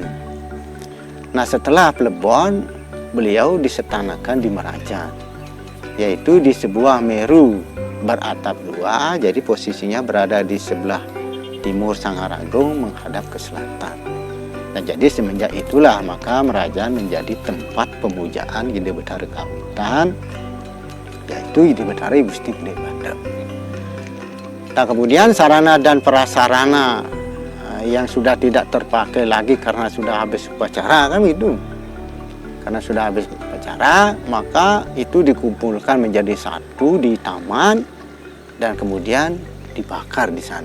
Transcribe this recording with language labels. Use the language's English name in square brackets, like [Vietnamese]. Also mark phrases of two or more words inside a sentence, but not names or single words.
[Indonesian] Nah setelah plebon, beliau disetanakan di Merajan, yaitu di sebuah meru beratap 2, jadi posisinya berada di sebelah timur Sangaragung menghadap ke selatan. Nah jadi semenjak itulah maka Merajan menjadi tempat pemujaan Gede Betara Kawitan, yaitu Gede Betara Gusti Gede Bandem. Nah kemudian sarana dan prasarana yang sudah tidak terpakai lagi karena sudah habis upacara kan itu. Karena sudah habis upacara, maka itu dikumpulkan menjadi satu di taman dan kemudian dibakar di sana.